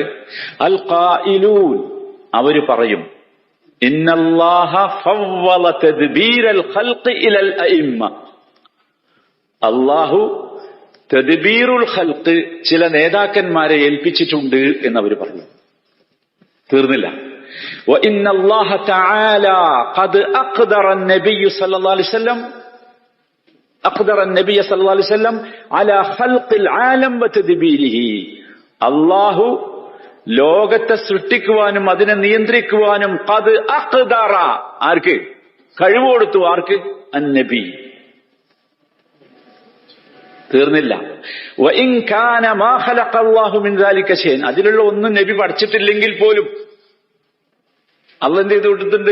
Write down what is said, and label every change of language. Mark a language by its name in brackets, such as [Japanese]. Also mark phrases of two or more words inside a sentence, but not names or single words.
[Arabic] القائلون, [Malayalam] അവര് പറയും [Arabic] إن الله فوض تدبير الخلق إلى الأئمة, [Malayalam] അല്ലാഹു [Arabic] تدبير الخلق [Malayalam] ചില നേതാക്കന്മാരെ ഏൽപ്പിച്ചിട്ടുണ്ട് എന്നവർ പറഞ്ഞു. തീർന്നില്ല. [Arabic] وإن الله تعالى قد أقدر النبي صلى الله عليه وسلم على خلق العالم وتدبيره. [Malayalam] അല്ലാഹു ലോകത്തെ സൃഷ്ടിക്കുവാനും അതിനെ നിയന്ത്രിക്കുവാനും [Arabic] قد أقدر, [Malayalam] ആർക്ക് കഴിവ് കൊടുത്തു? ആർക്ക്? അന്നബി. തീർന്നില്ല. [Arabic] وإن كان ما خلق الله من ذلك شيئا, [Malayalam] അതിലുള്ള ഒന്നും നബി പഠിച്ചിട്ടില്ലെങ്കിൽ പോലും അള്ളാഹ് എന്ത് ചെയ്ത് കൊടുത്തിട്ടുണ്ട്?